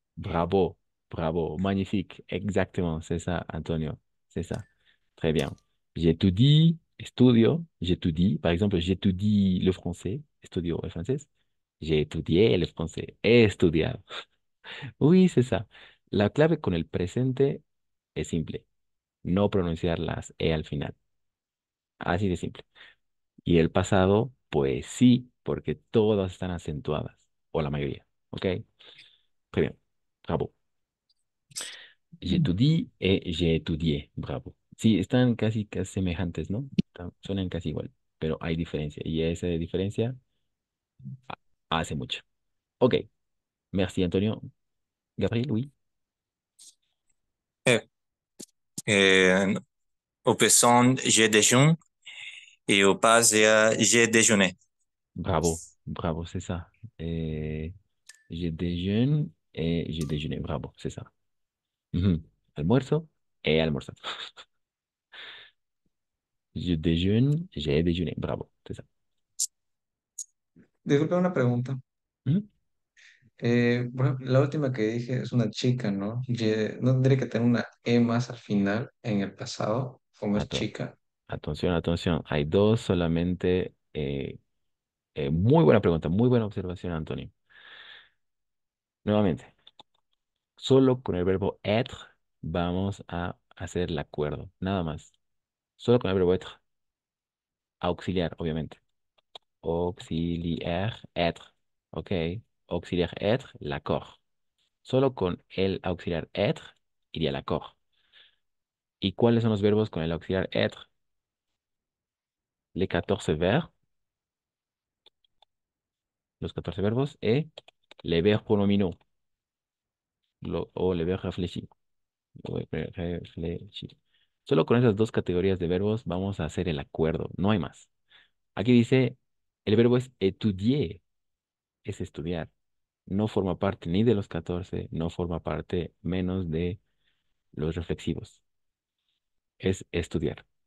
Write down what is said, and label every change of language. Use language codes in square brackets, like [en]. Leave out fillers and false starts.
[fr] bravo, bravo, magnifique. Exactement, c'est ça, Antonio. C'est ça. Très bien. J'étudie, estudio, j'étudie. Par exemple, j'étudie le français, [es] estudio el francés. [fr] J'ai étudié le français, [es] he estudiado. [fr] Oui, c'est ça. [es] La clave con el presente es simple. No pronunciar las E al final. Así de simple. Y el pasado, pues sí, porque todas están acentuadas, o la mayoría. [fr] ¿Ok? Très bien. Bravo. J'étudie et j'ai étudié. Bravo. [es] Sí, están casi semejantes, ¿no? Suenan casi igual, pero hay diferencia. Y esa diferencia hace mucho. [fr] Ok. Merci, Antonio. Gabriel, oui. Eh, eh, Au présent, je déjeune et au passé, j'ai déjeuné. Bravo. Bravo, c'est ça. Je déjeune et j'ai déjeuné. Bravo, c'est ça. Ujú. [es] Almuerzo, he almorzado. [fr] Je déjeune, j'ai déjeuné. Bravo, c'est ça. [es] Disculpe una pregunta. Ujú. Por ejemplo, la última que dije es una chica, ¿no? ¿No tendría que tener una E más al final en el pasado, como es Ato- chica? Atención. Hay dos solamente. Muy buena pregunta, muy buena observación, Antonio. Nuevamente, solo con el verbo être vamos a hacer el acuerdo, nada más. Solo con el verbo être, auxiliar, obviamente. [fr] Auxiliaire, être. Ok. Auxiliaire, être, l'accord. [es] Solo con el auxiliar être iría l'accord. ¿Y cuáles son los verbos con el auxiliar être? [fr] Les 14 verbes, [es] los 14 verbos [fr] et les verbes pronominaux o les verbes réfléchis. Réfléchis. [es] Solo con esas dos categorías de verbos vamos a hacer el acuerdo, no hay más. Aquí dice, el verbo es étudier, es estudiar. No forma parte ni de los 14, no forma parte menos de los reflexivos. Es estudiar.